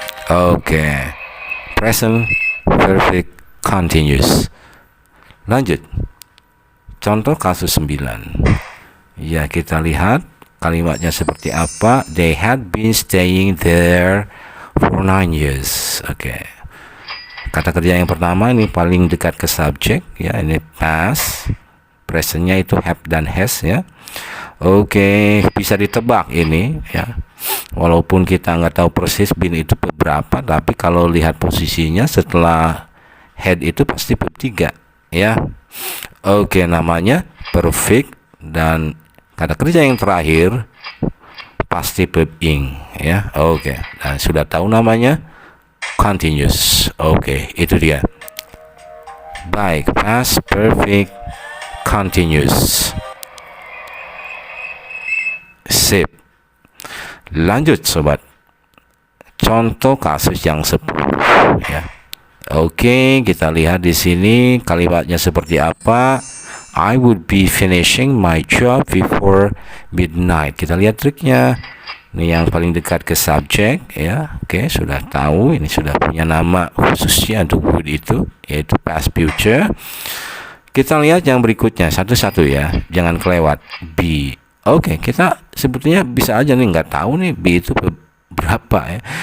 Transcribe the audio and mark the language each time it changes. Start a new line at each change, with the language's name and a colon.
Indonesian: Oke, present perfect continuous. Lanjut. Contoh kasus 9. Ya, kita lihat kalimatnya seperti apa.
English: They had been staying there for 9 years.
Indonesian: Oke. Kata kerja yang pertama ini paling dekat ke subjek ya, ini past. Presentnya itu have dan has ya. Oke, bisa ditebak ini ya. Walaupun kita nggak tahu persis bin itu beberapa, tapi kalau lihat posisinya setelah head itu pasti bab 3 ya. Oke, namanya perfect, dan kata kerja yang terakhir pasti verb ing ya. Oke, dan sudah tahu namanya continuous. Oke, itu dia. Baik, past perfect continuous. Sip. Lanjut sobat. Contoh kasus yang 10 ya. Oke, kita lihat di sini kalimatnya seperti apa.
English: I would be finishing my job before midnight.
Indonesian: Kita lihat triknya. Ini yang paling dekat ke subjek ya. Oke, sudah tahu. Ini sudah punya nama khususnya untuk would itu, yaitu past future. Kita lihat yang berikutnya satu-satu ya. Jangan kelewat. Be. Oke, kita sebetulnya bisa aja nih nggak tahu nih be itu berapa ya.